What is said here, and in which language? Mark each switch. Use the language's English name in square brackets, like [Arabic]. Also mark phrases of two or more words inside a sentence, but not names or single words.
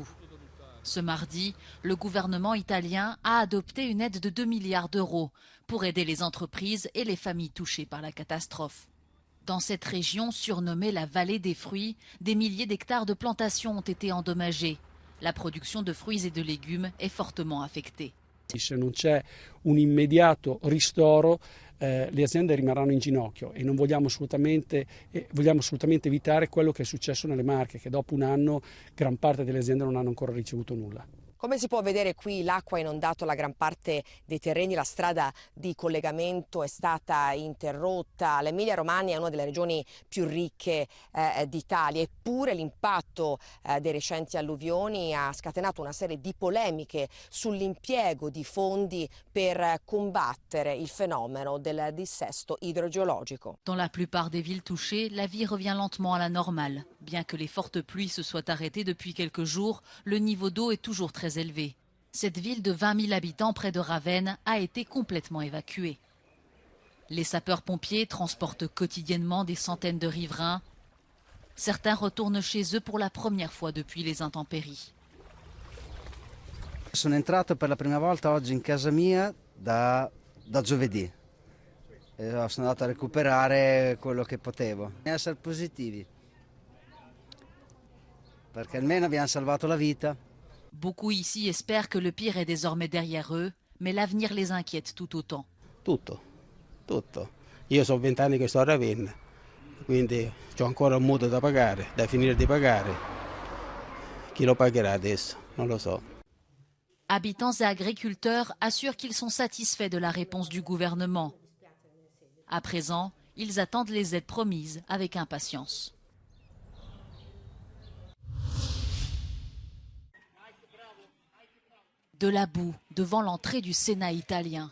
[French] Ce mardi, le gouvernement italien a adopté une aide de 2 milliards d'euros pour aider les entreprises et les familles touchées par la catastrophe. Dans cette région surnommée la vallée des fruits, des milliers d'hectares de plantations ont été endommagés. La production de fruits et de légumes est fortement affectée. [Italian] Se non c'è un immediato ristoro, le aziende rimarranno in ginocchio e non vogliamo assolutamente evitare quello che è successo nelle Marche, che dopo un anno gran parte delle aziende non hanno ancora ricevuto nulla. Come si può vedere qui, l'acqua ha inondato la gran parte dei terreni, la strada di collegamento è stata interrotta. L'Emilia Romagna è una delle regioni più ricche d'Italia, eppure l'impatto dei recenti alluvioni ha scatenato una serie di polemiche sull'impiego di fondi per combattere il fenomeno del dissesto idrogeologico. [French] Dans la plupart des villes touchées, la vie revient lentement à la normale. Bien que les fortes pluies se soient arrêtées depuis quelques jours, le niveau d'eau est toujours très élevé. Cette ville de 20 000 habitants près de Ravenne a été complètement évacuée. Les sapeurs-pompiers transportent quotidiennement des centaines de riverains. Certains retournent chez eux pour la première fois depuis les intempéries. [Italian] Sono entrato per la prima volta oggi in casa mia da giovedì. Sono andato a recuperare quello che potevo. Essere positivi. Perché almeno abbiamo salvato la vita. [French] Beaucoup ici espèrent que le pire est désormais derrière eux, mais l'avenir les inquiète tout autant. [Italian] Tutto. Io sono 20 anni che sto a Ravenna, quindi ho ancora un mutuo da pagare, da finire di pagare. Chi lo pagherà adesso? Non lo so. [French] Habitants et agriculteurs assurent qu'ils sont satisfaits de la réponse du gouvernement. À présent, ils attendent les aides promises avec impatience. De la boue devant l'entrée du Sénat italien.